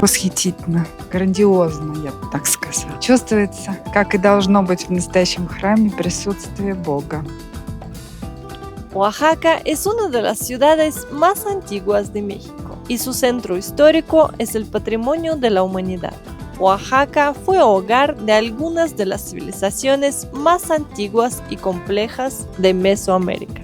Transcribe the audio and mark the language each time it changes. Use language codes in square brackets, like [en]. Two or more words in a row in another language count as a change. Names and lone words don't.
[ru] Восхитительно, грандиозно, я бы так сказала. Чувствуется, как и должно быть в настоящем храме, присутствие Бога. [es] Oaxaca es una de las ciudades más antiguas de México y su centro histórico es el patrimonio de la humanidad. Oaxaca fue hogar de algunas de las civilizaciones más antiguas y complejas de Mesoamérica.